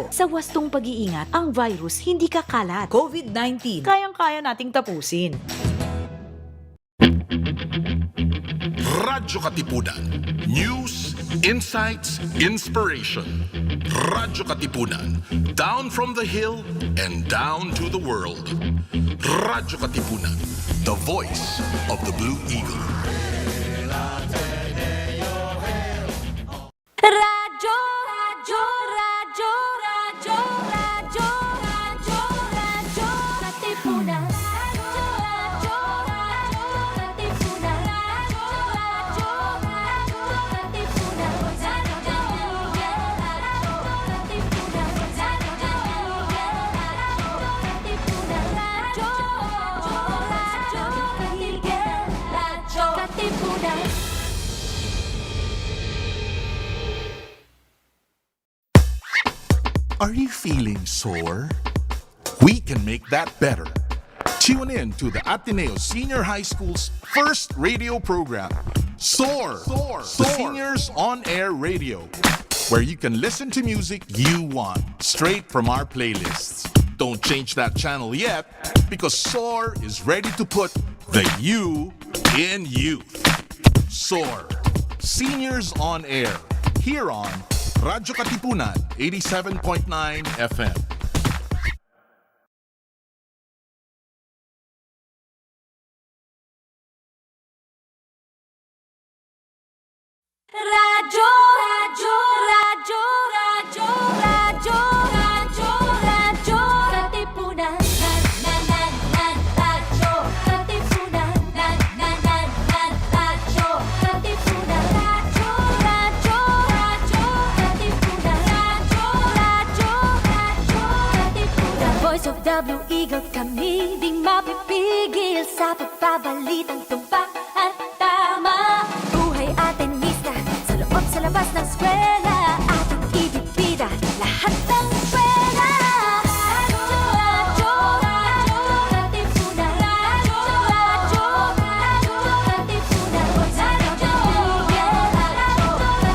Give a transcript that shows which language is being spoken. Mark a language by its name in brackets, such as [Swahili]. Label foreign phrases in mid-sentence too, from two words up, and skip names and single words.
[Filipino] Sa wastong pag-iingat, ang virus hindi kakalat. COVID-19, kayang-kaya nating tapusin. Radyo-Katipunan. [English] News, insights, inspiration. Radyo-Katipunan. Down from the hill and down to the world. Radyo-Katipunan. The voice of the Blue Eagle. Radyo, radyo, radyo, radyo, radyo, radyo, radyo, katipunan. Radyo, radyo, radyo, katipunan. Radyo, radyo, radyo, katipunan. Radyo, katipunan. Are you feeling sore? We can make that better. Tune in to the Ateneo Senior High School's first radio program, SOAR, the Seniors On Air Radio, where you can listen to music you want, straight from our playlists. Don't change that channel yet, because SOAR is ready to put the you in youth. SOAR, Seniors On Air, here on Radyo-Katipunan, 87.9 FM. Radyo, radyo, radyo, radyo, radyo, radyo, radyo, katipunan. Radyo, katipunan. Radyo, katipunan. Radyo, radyo, radyo, katipunan. Radyo, radyo, radyo, katipunan. Voice of the Blue Eagle, [Filipino] kami di mapipigil sa pagbabalitang tumpak at tama. Buhay atenista sa loob sa labas ng eskwela, ating ibibida lahat ng eskwela. Radyo, radyo, radyo, katipunan. Radyo, radyo, radyo, katipunan. Radyo, radyo, radyo,